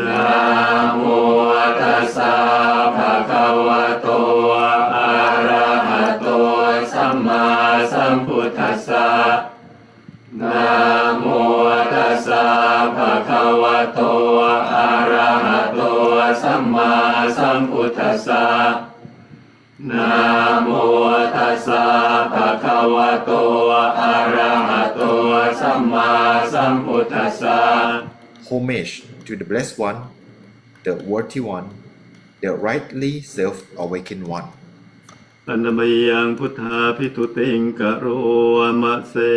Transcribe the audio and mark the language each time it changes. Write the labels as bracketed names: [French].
[Pali] นะโมตัสสะภะคะวะโตอะระหะโตสัมมาสัมพุทธัสสะนะโมตัสสะภะคะวะโตอะระหะโตสัมมาสัมพุทธัสสะนะโมตัสสะภะคะวะโตอะระหะโตสัมมาสัมพุทธัสสะ [English] Homage to the Blessed One, the worthy one, the rightly self-awakened one. [Pali] อนามัยยังพุทธาภิทุติงกโรมะเส